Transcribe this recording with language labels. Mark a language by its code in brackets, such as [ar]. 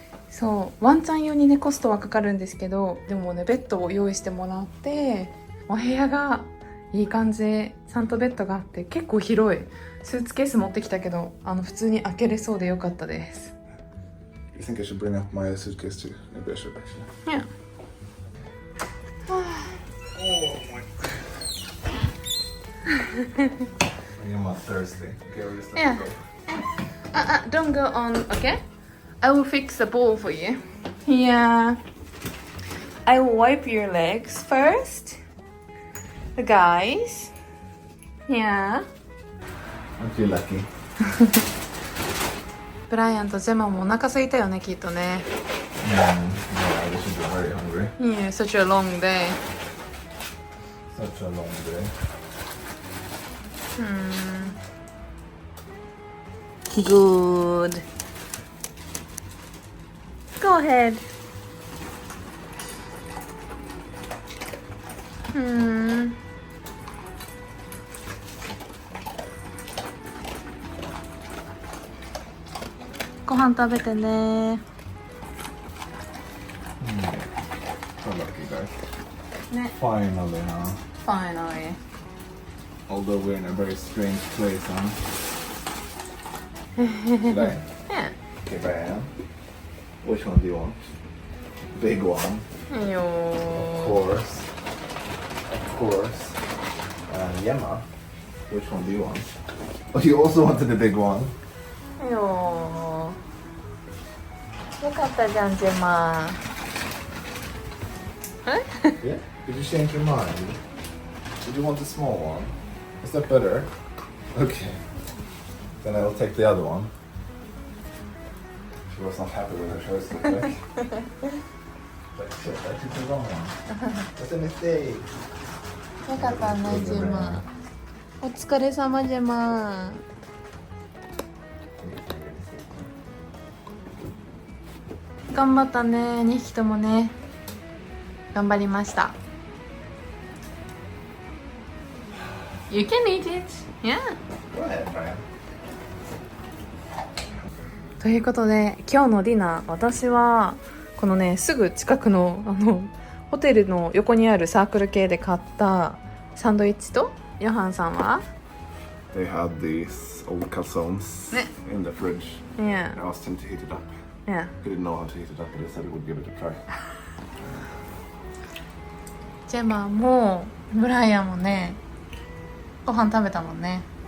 [ja] そう。ワンちゃん用にね、コストはかかるんですけど、でもね、ベッドを用意してもらって、お部屋がいい感じ。ちゃんとベッドがあって、結構広い。スーツケース持ってきたけど、普通に開けれそうでよかったです。 [en] You think I should bring up my suitcase too? Maybe I should actually. Yeah. Oh my. I'm not thirsty. Okay, we're just Yeah. Don't go on, okay? I will fix the bowl for you. Yeah. I will wipe your legs first. The guys. Yeah. Aren't you lucky? [ja] ブライアンとジェマもお腹空いたよね、きっとね。 [en] Yeah, we should be very hungry. Yeah, such a long day. Such a long day. Good. Go ahead. Hmm. [ja] Go飯食べてね。 [en] So lucky, guys. [ja] ね。 [en] Finally, huh? Finally. Although we're in a very strange place, huh? Today. Yeah. Okay, Brian. Which one do you want? Big one. [ja] いいよ [en] Of course. Of course. Gemma. Which one do you want? Oh, you also wanted the big one. [ja] いいよよかったじゃん、ジェマ。 [en] Yeah? Did you change your mind? Did you want the small one? Is that better? Okay. Then I will take the other one. She was not happy with her choice, looked like. But shit, I took the wrong one. That's a mistake. [ja] よかったね、ジェマ。お疲れ様、ジェマ。頑張ったね、2匹ともね。頑張りました。 [en] You can eat it. Yeah. Go ahead, Brian. [ja] ということで、今日のディナー、私はこのね、すぐ近くのホテルの横にあるサークル系で買ったサンドイッチと、ヨハンさんは [en] They had these old calzones Yeah. in the fridge. Yeah. I asked him to heat it up. Yeah. He didn't know how to heat it up, but he said he would give it a try. [ja] ジェマもブライアンもね、ご飯食べたもんね。